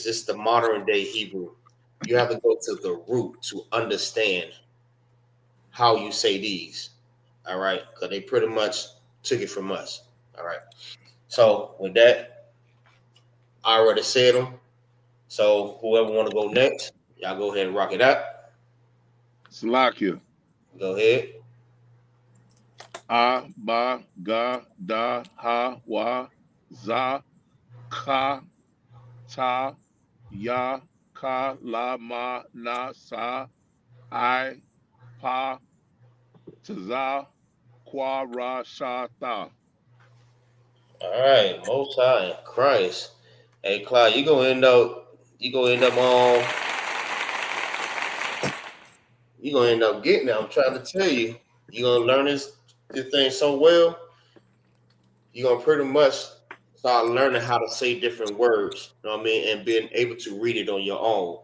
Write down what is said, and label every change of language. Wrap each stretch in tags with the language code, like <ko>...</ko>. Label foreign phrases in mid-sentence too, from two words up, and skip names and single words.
<en>It's the modern day Hebrew. You have to go to the root to understand how you say these. All right, because they pretty much took it from us. All right. So with that, I already said them. So whoever want to go next, y'all go ahead and rock it out. Salakia. Go ahead.</en> <he>A, ba, ga, da, ha, wa, za, ka, ta, ya, ka, la, ma, na, sa, I, pa, taza, kwa, ra, sha, tha.</he> <en>All right, Most High in Christ. Hey, Clyde, you gonna end up getting it. I'm trying to tell you, you're gonna learn this thing so well, you're gonna pretty much start learning how to say different words, you know what I mean, and being able to read it on your own.</en>